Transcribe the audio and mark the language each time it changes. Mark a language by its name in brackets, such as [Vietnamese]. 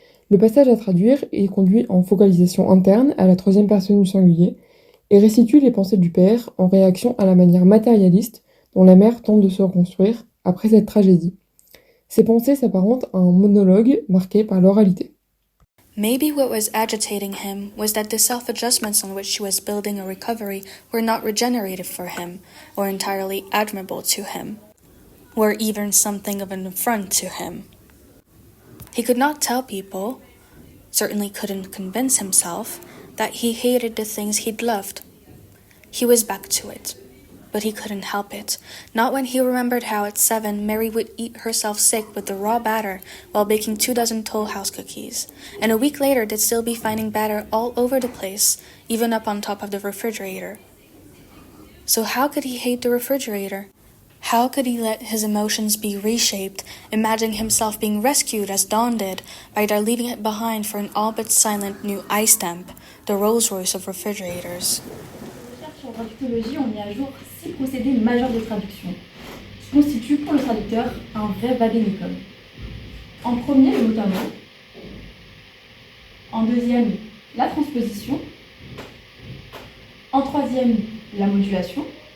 [French] Le passage à traduire est conduit en focalisation interne à la troisième personne du singulier et restitue les pensées du père en réaction à la manière matérialiste dont la mère tente de se reconstruire après cette tragédie. Ces pensées s'apparentent à un monologue marqué par l'oralité. [English] Maybe what was agitating him was that the self-adjustments on which she was building a recovery were not regenerative for him, or entirely admirable to him, or even something of an affront to him. He could not tell people, certainly couldn't convince himself, that he hated the things he'd loved. He was back to it. But he couldn't help it, not when he remembered how at 7 Mary would eat herself sick with the raw batter while baking 24 Toll House cookies, and a week later they'd still be finding batter all over the place, even up on top of the refrigerator. So how could he hate the refrigerator? How could he let his emotions be reshaped, imagining himself being rescued as Dawn did by their leaving it behind for an all but silent new iStamp, the Rolls-Royce of refrigerators? [French] En traductologie, on met à jour 6 procédés majeurs de traduction, qui constituent pour le traducteur un vrai vadémécum. En premier, le mot à mot. En deuxième, la transposition. En troisième, la modulation.